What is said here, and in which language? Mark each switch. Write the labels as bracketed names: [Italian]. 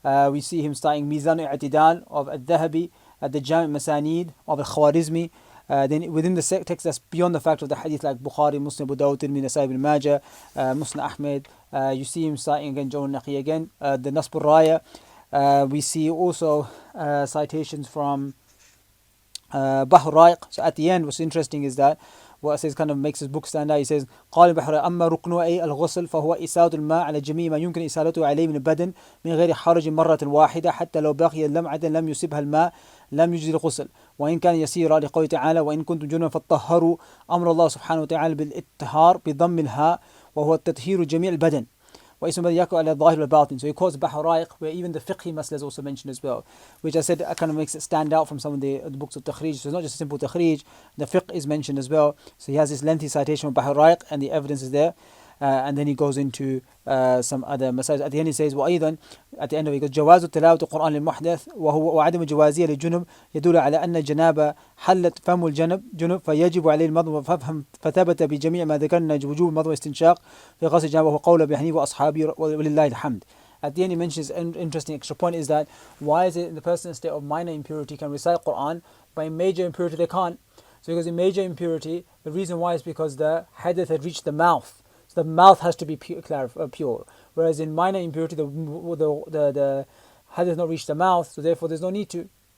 [English] We see him citing Mizan al-I'tidal of Al-Dhahabi, the Jami' Masanid of Al-Khwarizmi. Then within the text that's beyond the fact of the hadith, like Bukhari, Muslim, Abu Dawud, Tirmidhi, Nasai, Ibn Majah, Muslim, Ahmed. You see him citing again Jawr al-Naqi again, the Nasb al-Raya. We see also citations from Bahr al-Raiq. So at the end, what's interesting is that what it says kind of makes his book stand out. He says [Arabic] قال البحر أما ركن أي الغسل فهو إسالة الماء على جميع ما يمكن إسالته عليه من البدن من غير حرج مرة واحدة حتى لو بقي لمعة لم يصبها الماء لم يجزي الغسل وإن كان يسيرا لقوله تعالى وإن كنتم جنبا فطهروا أمر الله سبحانه وتعالى بالإطهار بضم الهاء وهو التطهير جميع البدن واسم الذي يقع على الظاهر والباطن. [English] So he quotes Bahr al-Raiq, where even the fiqhi masla is also mentioned as well, which I said kind of makes it stand out from some of the books of Takhrij. So it's not just a simple Takhrij, the fiqh is mentioned as well. So he has this lengthy citation from Bahr al-Raiq and the evidence is there. And then he goes into some other masail. At the end he says [Arabic] وأيضا, [English] at the end of it he goes [Arabic] جواز تلاوة القرآن للمحدث وعدم جوازية للجنب يدل على أن الجنابة حلت فم الجنب فيجب عليه المضمضة فافهم فثبت بجميع ما ذكرنا وجوب المضمضة واستنشاق في غسل الجنابة وهو قول أبي حنيفة وأصحابه ولله الحمد. [English] At the end he mentions an interesting extra point is that why is it in the person in a state of minor impurity can recite Quran, but in major impurity they can't? So because in major impurity the reason why is because the hadith had reached the mouth. So the mouth has to be pure, whereas in minor impurity the hadith has not reached the mouth, so therefore there's no need to.